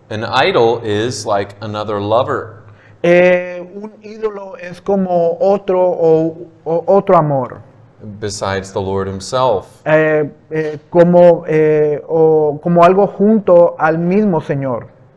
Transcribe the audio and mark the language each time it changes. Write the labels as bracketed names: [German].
[English] An idol is like another lover. [Spanish] Un ídolo es como otro amor, [English] Besides the Lord himself. [Spanish] como algo junto al mismo Señor.